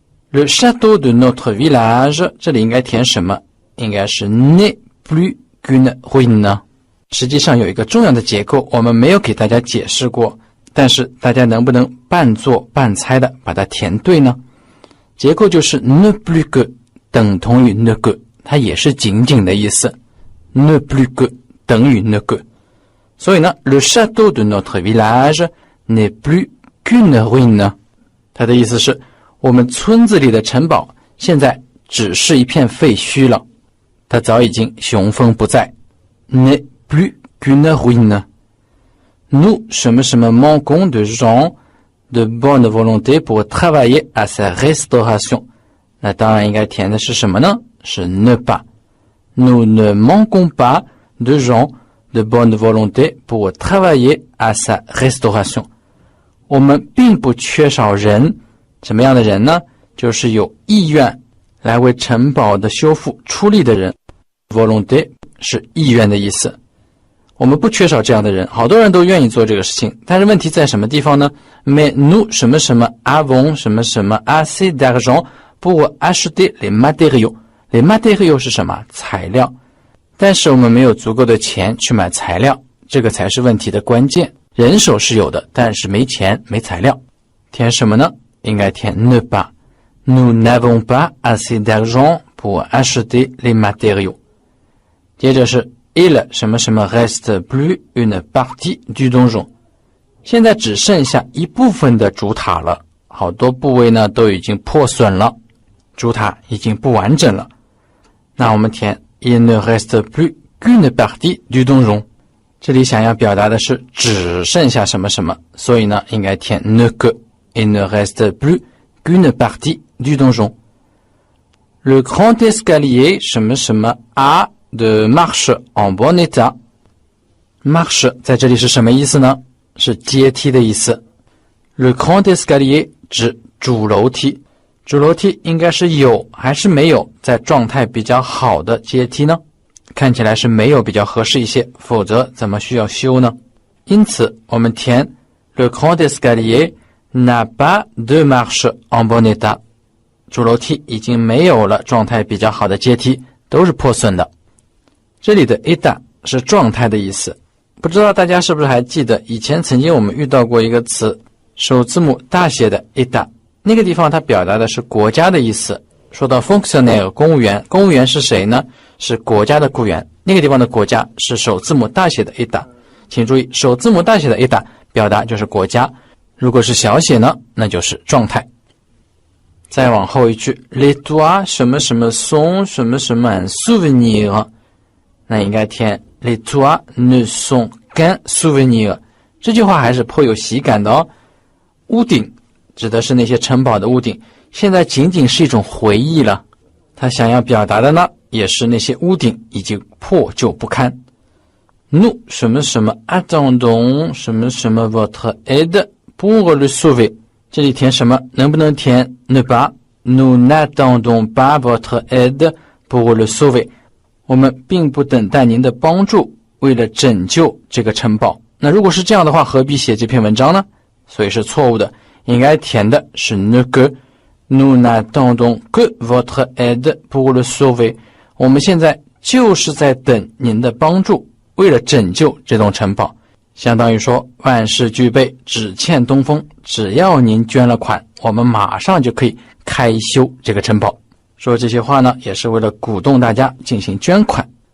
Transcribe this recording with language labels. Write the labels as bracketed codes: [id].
[fr] Le château de notre village， [zh] 这里应该填什么？应该是 [fr] n'est plus qu'une ruine。 [zh] 实际上有一个重要的结构，我们没有给大家解释过，但是大家能不能半做半猜的把它填对呢？结构就是 [fr] ne plus que [zh] 等同于 [fr] ne que， [zh] 它也是仅仅的意思。 [fr] ne plus que 等于 ne que。 [zh] 所以呢 [fr] le château de notre village n'est plus qu'une ruine。 [zh] 它的意思是我们村子里的城堡现在只是一片废墟了，它早已经雄风不再。 [fr] n'est plus qu'une ruine。Nous [zh] 什么什么 [fr] manquons de gens de bonne volonté pour travailler à sa restauration。 [zh] 那当然应该填的是什么呢？是 [fr] ne pas。Nous ne manquons pas de gens de bonne volonté pour travailler à sa restauration。 [zh] 我们并不缺少人，什么样的人呢？就是有意愿来为城堡的修复出力的人。 volonté 是意愿的意思。我们不缺少这样的人，好多人都愿意做这个事情，但是问题在什么地方呢？ [fr] Mais nous [zh] 什么什么 [fr] avons 什么什么 assez d'argent pour acheter les matériaux。 [zh] les matériaux 是什么？材料。但是我们没有足够的钱去买材料，这个才是问题的关键。人手是有的，但是没钱没材料。填什么呢？应该填 ne pas。 [fr] Nous n'avons pas assez d'argent pour acheter les matériaux。 [zh] 接着是 [fr] Il [zh] 什么什么 [fr] reste plus une partie du donjon。 [zh] 现在只剩下一部分的主塔了，好多部位呢都已经破损了，主塔已经不完整了。那我们填 [fr] Il ne reste plus qu'une partie du donjon。 [zh] 这里想要表达的是只剩下什么什么，所以呢应该填 ne que。 [fr] Il ne reste plus qu'une partie du donjon。 Le grand escalier [zh] 什么什么 [fr] a de marche en bon état。 [zh] marche 在这里是什么意思呢？是阶梯的意思。 Le grand escalier 指主楼梯，主楼梯应该是有还是没有在状态比较好的阶梯呢？看起来是没有比较合适一些，否则怎么需要修呢？因此我们填 [fr] Le grand escalier n'a pas de marche en bon état。 [zh] 主楼梯已经没有了状态比较好的阶梯，都是破损的。这里的 état 是状态的意思，不知道大家是不是还记得以前曾经我们遇到过一个词，首字母大写的 état， 那个地方它表达的是国家的意思。说到 fonctionnaire 公务员，公务员是谁呢？是国家的雇员，那个地方的国家是首字母大写的 état。请注意，首字母大写的 état 表达就是国家，如果是小写呢，那就是状态。再往后一句 [fr] les toits 什么什么 sont 什么什么 un souvenir， [zh] 那应该填 [fr] Les toits ne sont qu'un souvenir。 [zh] 这句话还是颇有喜感的哦。屋顶指的是那些城堡的屋顶，现在仅仅是一种回忆了。他想要表达的呢，也是那些屋顶已经破旧不堪。 [fr] Nous [zh] 什么什么 [fr] attendons 什么什么 votre aide pour le sauver。 [zh] 这里填什么？能不能填 ne pas？ [fr] Nous n'attendons pas votre aide pour le sauver。 [zh] 我们并不等待您的帮助，为了拯救这个城堡。那如果是这样的话，何必写这篇文章呢？所以是错误的，应该填的是 ne que。 [fr] Nous n'attendons que votre aide pour le sauver。 [zh] 我们现在就是在等您的帮助，为了拯救这栋城堡。相当于说万事俱备，只欠东风，只要您捐了款，我们马上就可以开修这个城堡。说这些话呢，也是为了鼓动大家进行捐款。